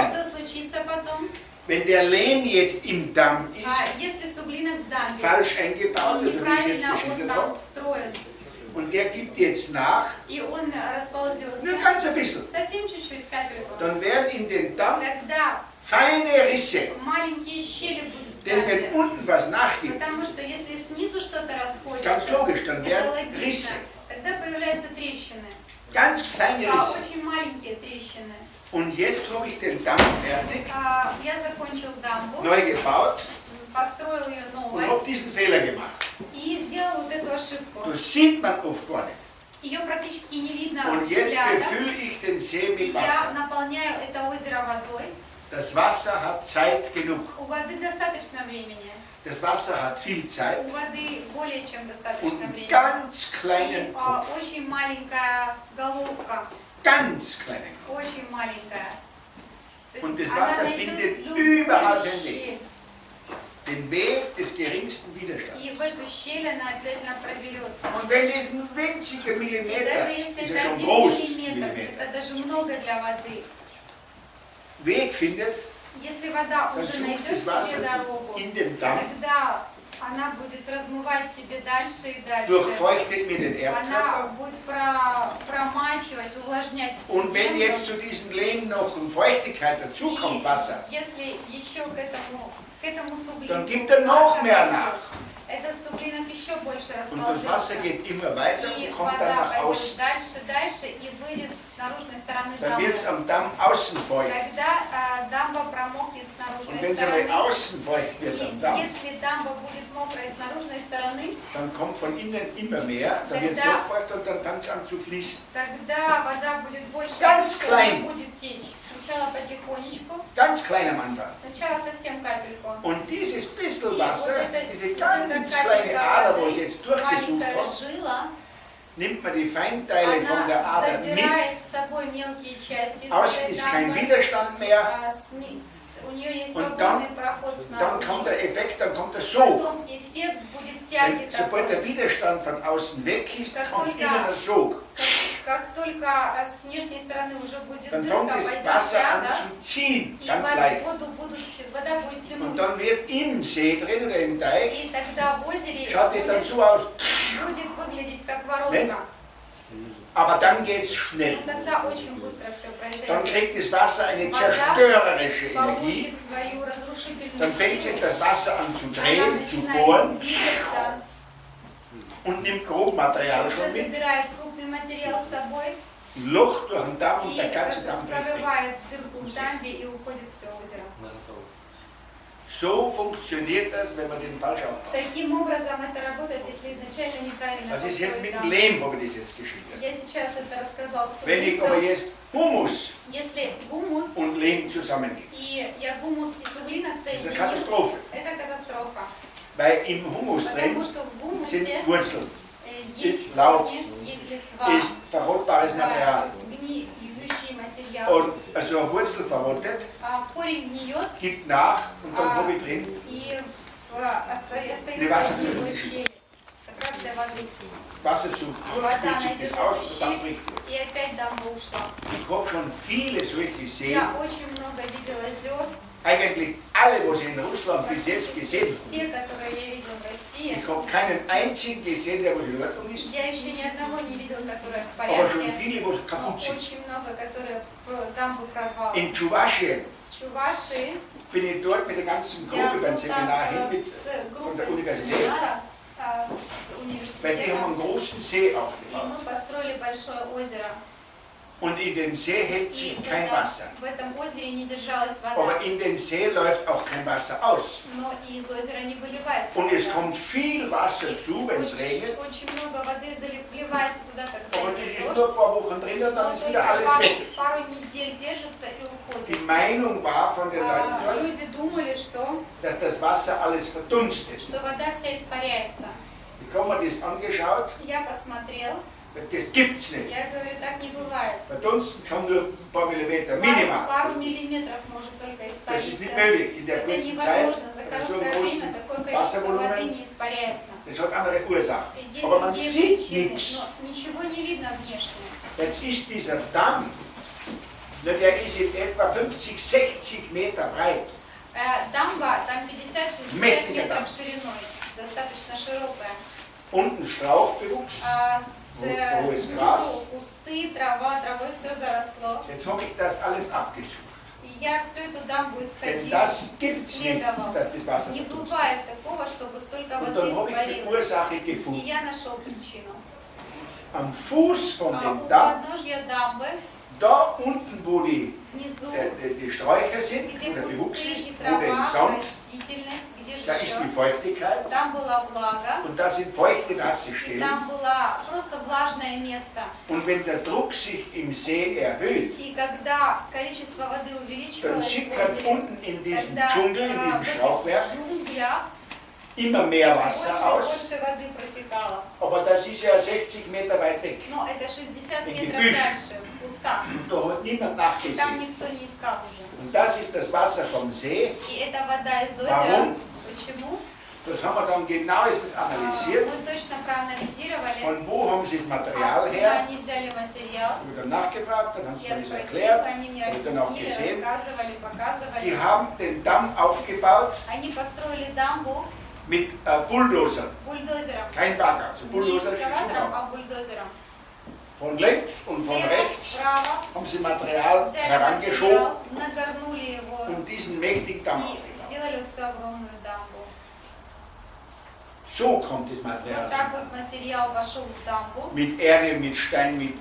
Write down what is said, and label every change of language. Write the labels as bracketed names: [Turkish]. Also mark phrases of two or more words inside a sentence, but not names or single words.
[Russian] Что случится потом? [German] Wenn der Lehm jetzt im Damm ist, [Russian] Если суглинок в дамбе, [German] falsch eingebaut, [Russian] и [German] also wie ich jetzt [Russian] неправильно он [German] geschildert [Russian] там [German] habe, [Russian] встроен, [German] und der gibt jetzt nach, [Russian] и он расползется, [German] nur ganz ein bisschen, [Russian] совсем чуть-чуть капельку, [German] dann werden in den Damm [Russian] тогда [German] feine Risse. [Russian] маленькие щели будут в [German] Denn wenn [Russian] дамбе. [German] unten was nachgibt, [Russian] Потому что если снизу что-то [German] ist ganz [Russian] расходится, [German] logisch, dann [Russian] это [German] werden [Russian] логично, [German] Risse, [Russian] тогда появляются трещины, [German] ganz kleine Risse. [Russian] очень маленькие трещины. [German] Und jetzt habe ich den Damm fertig, [Russian] Я закончил дамбу, [German] neu gebaut [Russian] построил ее [German] und [Russian] новой [German] habe diesen Fehler gemacht. [Russian] и сделал вот эту ошибку. [German] Das sieht man oft gar nicht. [Russian] Ее практически не видно [German] Und jetzt [Russian] взглядом. [German] befülle ich den See [Russian] И [German] mit [Russian] я [German] Wasser. [Russian] наполняю это озеро водой. [German] Das Wasser hat Zeit genug. [Russian] У воды достаточно времени. [German] Das Wasser hat viel Zeit [Russian] У воды более чем [German] und [Russian] достаточно [German] einen [Russian] времени. [German] ganz [Russian] И [German] kleinen Kopf. [Russian] очень маленькая головка, [German] Ganz kleinen Kopf. [Russian] очень маленькая. То есть [German] Und das [Russian] она [German] Wasser [Russian] найдет [German] findet [Russian] любую [German] überall seinen [Russian] щель. [German] Weg. Den Weg des geringsten Widerstands. [Russian] И в эту щель она обязательно проберется. [German] Und wenn es ein winziger [Russian] И [German] Millimeter [Russian] даже [German] ist, [Russian] если [German] ist [Russian] это [German] ja schon [Russian] 1 [German] groß, [Russian] миллиметр, [German] Millimeter, [Russian] это даже много для воды. [German] Weg findet, [Russian] Если вода [German] dann [Russian] уже [German] sucht [Russian] найдет [German] das Wasser [Russian] себе дорогу, [German] in den Damm, [Russian] тогда она будет размывать себе дальше и дальше. [German] durchfeuchtet mir den [Russian] Она [German] Erdkörper. [Russian] будет промачивать, увлажнять всю [German] Und wenn [Russian] землю. [German] jetzt zu diesem Lehm noch Feuchtigkeit dazukommt, Wasser, [Russian] Если еще к этому суглинку [German] dann gibt er noch [Russian] влага [German] mehr [Russian] пойдет, [German] nach. [Russian] этот суглинок еще больше [German] Und das Wasser [Russian] расползется. [German] geht immer weiter [Russian] И [German] und kommt dann [Russian] вода [German] nach [Russian] пойдет [German] außen. [Russian] дальше и выйдет с наружной стороны [German] Dann wird es [Russian] дамбы. [German] am Damm außen feucht. [Russian] Тогда дамба промокнет с [German] Und [Russian] наружной [German] wenn es aber [Russian] стороны. [German] außen feucht wird am [Russian] И [German] Damm, [Russian] если дамба будет мокрая с наружной стороны, [German] dann kommt von innen immer mehr, dann wird es [Russian] Тогда- [German] doch feucht und dann fängt es an zu fließen. [Russian] тогда вода будет больше, [German] Ganz [Russian] и [German] klein. [Russian] будет течь. Сначала потихонечку, [German] Ganz klein am Anfang. [Russian] сначала совсем капельку. [German] Und dieses bisschen [Russian] И [German] Wasser, [Russian] вот это- [German] diese [Russian] вот [German] ganz [Russian] эта [German] kleine [Russian] капелька [German] Ader, wo [Russian] воды, [German] es jetzt durchgesucht [Russian] маленькая [German] hat, [Russian] жила, [German] nimmt man die Feinteile von der [Russian] она [German] Ader mit. [Russian] забирает с собой мелкие части из [German] Außen [Russian] этой [German] ist kein [Russian] дамбы. [German] Widerstand mehr. [Russian] У нее есть [German] Und [Russian] свободный проход [German] Dann kommt [Russian] снаружи. [German] der Effekt, dann kommt der Sog. [Russian] Потом эффект будет тяги [German] Wenn, sobald der [Russian] такой. [German] Widerstand von außen weg ist, kommt [Russian] Какой-то- [German] innen der Sog. [Russian] Как только с внешней стороны уже будет [German] Dann [Russian] дырка, [German] fängt das [Russian] пойдет [German] Wasser an [Russian] тяга, [German] zu ziehen, [Russian] и [German] ganz leicht. [Russian] вода будет [German] Und [Russian] тянуть. [German] dann wird im See drin oder im Teich, [Russian] И тогда в озере [German] schaut es dann [Russian] будет [German] so aus. [Russian] выглядеть как воронка. [German] Aber dann geht es schnell. [Russian] Но тогда очень быстро все [German] Dann [Russian] произойдет. [German] kriegt das Wasser eine zerstörerische Energie. [Russian] Получит свою разрушительную [German] Dann fängt sich [Russian] силу. [German] das Wasser an zu [Russian] Она [German] drehen, zu [Russian] начинает [German] bohren [Russian] двигаться, [German] und nimmt Grobmaterial [Russian] уже [German] schon mit. [Russian] забирает крупный материал с собой [German] Ein Loch durch den Damm und [Russian] и [German] der ganze Damm bricht weg. [Russian] прорывает дырку в дамбе и уходит все озеро. [German] So funktioniert das, wenn man den falsch aufbaut. [Russian] Таким образом это работает, если изначально неправильно [German] Das ist jetzt [Russian] построить [German] mit dem [Russian] дамбу. [German] Lehm, habe ich das jetzt geschildert. [Russian] Я сейчас это рассказал с [German] Wenn ich aber [Russian] суглинком. [German] jetzt Humus [Russian] Если гумус [German] und Lehm zusammennehme, [Russian] и я гумус и суглинок [German] das ist eine [Russian] соединю, [German] Katastrophe. [Russian] это катастрофа. [German] Weil im Humus [Russian] Потому [German] drin [Russian] что в [German] sind [Russian] гумусе [German] Wurzeln, [Russian] есть [German] Laub, [Russian] корни, есть листва, [German] ist verrotbares Material. [Russian] сгниющий материал. [German] Und also eine Wurzel verrottet, [Russian] Корень гниет, [German] gibt nach und dann habe ich drin [Russian] и Не важно, остается где в это щели. Как раз для воды. [German] Wasser sucht durch, [Russian] Вода [German] spült sich [Russian] найдет [German] das aus [Russian] эту [German] und dann [Russian] щель, [German] bricht durch. [Russian] и опять дамба ушла. [German] Ich habe schon viele solche Seen, [Russian] Я очень много видела озер. [German] eigentlich alle, was ich in Russland bis jetzt [Russian] Практически [German] gesehen habe. [Russian] все, которые я видел в России. [German] Ich habe keinen einzigen gesehen, der was in Ordnung ist, [Russian] Я еще ни одного не видел, которое в [German] aber schon [Russian] порядке. [German] viele, was [Russian] Но [German] kaputt sind. [Russian] очень много, которые дамбу прорвало. [German] In Tschuwaschien [Russian] Чуваши, [German] bin ich dort mit der ganzen [Russian] я [German] Gruppe [Russian] был [German] beim [Russian] там [German] Seminar hin mit, [Russian] с [German] von der [Russian] группой [German] Universität, [Russian] семинара с [German] weil die haben [Russian] университета. [German] einen großen See [Russian] И [German] aufgebaut. [Russian] мы построили большое озеро. [German] Und in den See hält [Russian] И [German] sich kein Wasser. [Russian] в этом озере не держалась [German] Aber [Russian] вода. [German] in den See läuft auch kein Wasser aus. [Russian] Но из озера не выливается [German] Und es [Russian] вода. [German] kommt viel Wasser [Russian] И [German] zu, wenn es regnet. [Russian] очень много воды вливается туда, когда [German] Aber das [Russian] идет [German] ist [Russian] дождь. [German] nur ein paar Wochen drin und [Russian] Но [German] dann ist [Russian] только [German] wieder alles weg. [Russian] пару недель держится и [German] Die [Russian] уходит. [German] Meinung war von den Leuten dort, [Russian] Люди думали, что [German] dass das Wasser alles verdunstet. [Russian] вода вся испаряется. [German] Ich habe mir das angeschaut, [Russian] Я посмотрел, [German] das gibt's nicht. [Russian] я говорю, так не бывает. [German] Verdunsten kann nur ein paar Millimeter, minimal. [Russian] Пару миллиметров может только [German] Das ist [Russian] испариться. [German] nicht möglich in der [Russian] Это [German] kurzen Zeit, [Russian] невозможно. За [German] bei so einem [Russian] короткое время [German] großen [Russian] такое количество воды [German] Wasservolumen. [Russian] не испаряется. [German] Das hat andere Ursachen. [Russian] Есть [German] Aber man [Russian] другие [German] sieht [Russian] причины, [German] nichts. [Russian] но ничего не видно внешне. [German] Jetzt ist dieser Damm, na, der ist in etwa 50, 60 Meter breit. [Russian] Дамба там 50-60 [German] Mächtiger [Russian] метров [German] Damm. [Russian] шириной, достаточно широкая. [German] Unten Strauchbewuchs, hohes Gras. [Russian] Снизу кусты, трава, травой все заросло. [German] Jetzt habe ich das alles abgesucht. [Russian] И я всю эту дамбу [German] Denn [Russian] исходила, [German] das gibt es nicht, [Russian] исследовала. [German] dass das Wasser [Russian] Не [German] verdunstet. [Russian] бывает такого, чтобы столько [German] Und [Russian] воды [German] dann habe ich die [Russian] испарилось. [German] Ursache [Russian] И [German] gefunden. [Russian] я нашел причину. [German] Am Fuß von [Russian] У [German] dem Damm, [Russian] подножья дамбы, [German] da unten, wo die [Russian] внизу, [German] Sträucher sind, [Russian] где [German] wo der Bewuchs [Russian] кусты [German] ist, [Russian] и [German] wo denn [Russian] трава, [German] sonst, [Russian] растительность, где [German] da [Russian] же [German] ist die [Russian] еще. [German] Feuchtigkeit [Russian] Там была влага, [German] und da sind feuchte, nasse [Russian] и [German] Stellen. [Russian] там было просто влажное место. [German] Und wenn der Druck sich im See erhöht, [Russian] И когда количество воды [German] dann [Russian] увеличивалось в [German] sickert [Russian] озере, [German] unten in diesem [Russian] когда [German] Dschungel, in [Russian] в [German] diesem [Russian] этих [German] Strauchwerk, [Russian] джунглях [German] immer mehr Wasser [Russian] больше и [German] aus. [Russian] больше воды протекало. [German] Aber das ist ja 60 Meter weit weg. [Russian] Но это 60 [German] In [Russian] метров [German] Gebüsch. [Russian] дальше, в кустах. [German] Und da hat niemand [Russian] Там [German] nachgesehen. [Russian] никто не искал уже. [German] Und das ist das Wasser vom See. [Russian] И эта вода из озера. [German] Warum? [Russian] Почему? [German] Das haben wir dann genauestens analysiert. [Russian] Мы точно проанализировали, [German] Von wo haben sie das Material [Russian] откуда [German] her? [Russian] они взяли материал. [German] Ich habe dann nachgefragt, dann haben sie [Russian] Я [German] mir das [Russian] спросила, [German] erklärt. [Russian] они мне [German] Habe dann auch [Russian] объяснили, [German] gesehen. [Russian] рассказывали, показывали. [German] Die haben den Damm aufgebaut [Russian] Они построили дамбу [German] mit Bulldozern. [Russian] бульдозером. [German] Kein Bagger, also [Russian] Не [German] Bulldozer ist [Russian] экскаватором, [German] schon [Russian] а бульдозером. [German] Von links und von [Russian] Слева, [German] rechts [Russian] справа [German] haben sie Material [Russian] взяли [German] herangeschoben, [Russian] материал, нагорнули его [German] um diesen mächtigen Damm [Russian] и [German] aufzubauen. [Russian] сделали вот эту огромную дамбу. [German] So kommt das [Russian] Вот [German] Material. [Russian] так вот материал вошел в дамбу. [German] Mit Erde, mit Stein, mit